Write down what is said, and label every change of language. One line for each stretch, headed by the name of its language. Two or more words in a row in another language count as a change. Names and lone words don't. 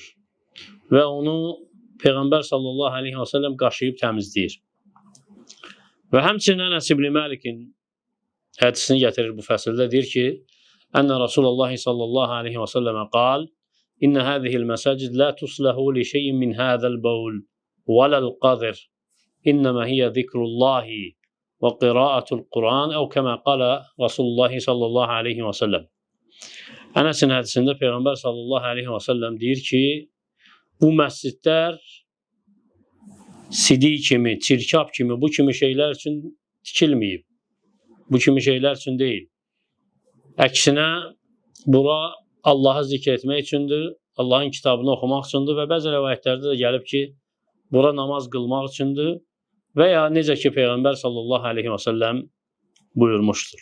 Azerbaijani: Və onu Peyğəmbər
Arabic: صلى الله عليه وسلم
Azerbaijani: qaşıyıb təmizləyir. Və həmçinin Ənəs ibn Məlikin hədisini gətirir bu fəsildə, deyir ki,
Arabic: أن رسول الله صلى الله عليه وسلم قال إن هذه المساجد لا تصلح لشيء من هذا البول وَلَا الْقَذِرِ إِنَّمَا هِيَ ذِكْرُ اللّٰهِ وَقِرَاءَةُ الْقُرْآنِ اَوْ كَمَا قَالَ رَسُولُ اللّٰهِ صلى الله عليه وسلم.
Azerbaijani: Ənəsin hədisində Peyğəmbər
Arabic: صلى الله عليه وسلم
Azerbaijani: deyir ki, bu məscidlər sidik kimi, çirkab kimi, bu kimi şeylər üçün tikilməyib. Bu kimi şeylər üçün deyil. Əksinə, bura Allahı zikr etmək üçündür, Allahın kitabını oxumaq üçündür və bəzi rəvayətlərdə də gəlib ki, bura namaz qılmaq üçündür və ya necə ki Peyğəmbər
Arabic: صلى الله عليه وسلم
Azerbaijani: buyurmuşdur.